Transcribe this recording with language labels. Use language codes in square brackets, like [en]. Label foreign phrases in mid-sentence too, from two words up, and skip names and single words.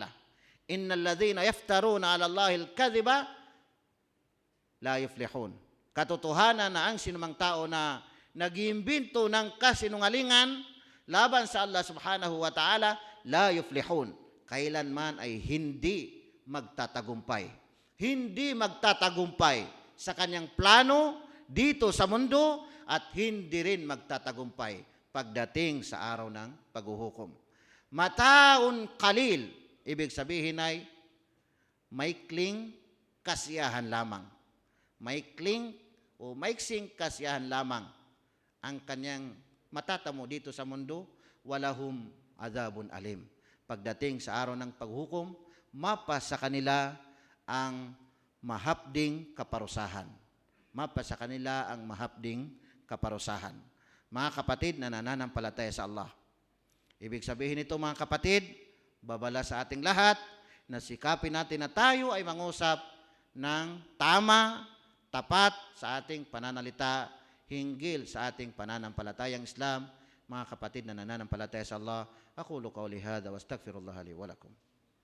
[ar] إن الذين يفترون على الله الكذب لا يفلحون. [tl] Katotohanan na ang sinumang tao na nag-iimbento ng kasinungalingan laban sa Allah subhanahu wa ta'ala, [ar] لا يفلحون. [tl] Kailanman ay hindi magtatagumpay. Hindi magtatagumpay sa kanyang plano dito sa mundo at hindi rin magtatagumpay pagdating sa araw ng paghuhukom. [ar] متاع قليل, [tl] ibig sabihin ay maikling kasiyahan lamang. Maikling o maiksing kasiyahan lamang ang kanyang matatamo dito sa mundo, [ar] ولهم عذاب أليم. [tl] Pagdating sa araw ng paghukom, mapa sa kanila ang mahapding kaparusahan. Mapa sa kanila ang mahapding kaparusahan. Mga kapatid na nananampalataya sa Allah. Ibig sabihin nito, mga kapatid, babala sa ating lahat na sikapin natin na tayo ay mangusap ng tama, tapat sa ating pananalita hinggil sa ating pananampalatayang Islam. Mga kapatid na nananampalataya sa Allah, [ar] أقول قولي هذا وأستغفر الله لي ولكم.